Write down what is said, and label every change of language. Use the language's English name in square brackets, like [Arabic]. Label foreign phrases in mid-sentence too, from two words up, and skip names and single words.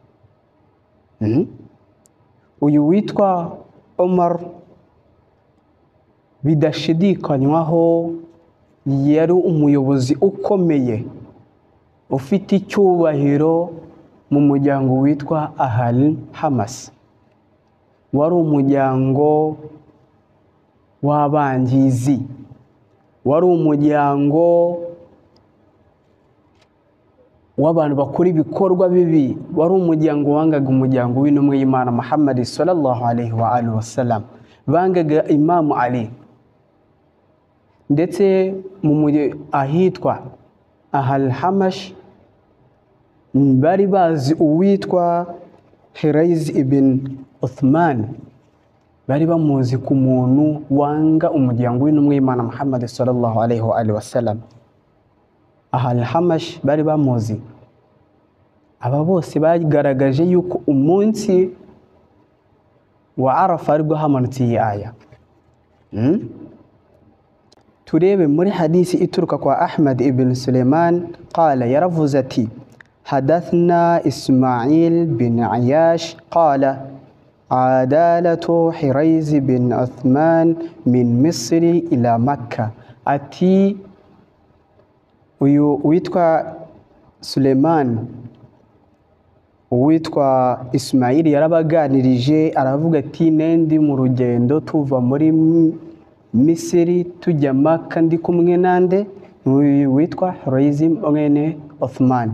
[Kinyarwanda] Uyu witwa Umar bidashidikanywaho yari umuyobozi ukomeye ufite icyubahiro mu muryango witwa Ahal Hamas, wari umuryango w'abangizi, wari umuryango w'abantu bakora ibikorwa bibi, wari umuryango wangaga umuryango w'intumwa y'Imana Muhammad [Arabic] صلى الله عليه وآله وسلم, [Kinyarwanda] bangaga Imam Ali. Ndetse mu ahitwa Ahal Hamash bari bazi uwitwa Hiraiz ibn Uthman, bari bamuzi ku muntu wanga umuryango w'intumwa y'Imana Muhammad [Arabic] صلى الله عليه وآله وسلم. [Kinyarwanda] Ahal Hamash bari bamuzi. Aba bose bagaragaje yuko umunsi wa Arafa aribwo hamanutse iyi aya. Turebe muri hadisi ituruka kwa Ahmad ibn Sulaiman, qala yaravuze ati [Arabic] حدثنا إسماعيل بن عياش قال عدالة حريز بن عثمان من مصر إلى مكة. [Kinyarwanda] Ati uyu witwa Suleiman uwitwa Ismail yarabaganirije aravuga ati nendi mu rugendo tuva muri Misiri tujya Maka ndi kumwe nande uyu witwa Hurazim mwene Uthman.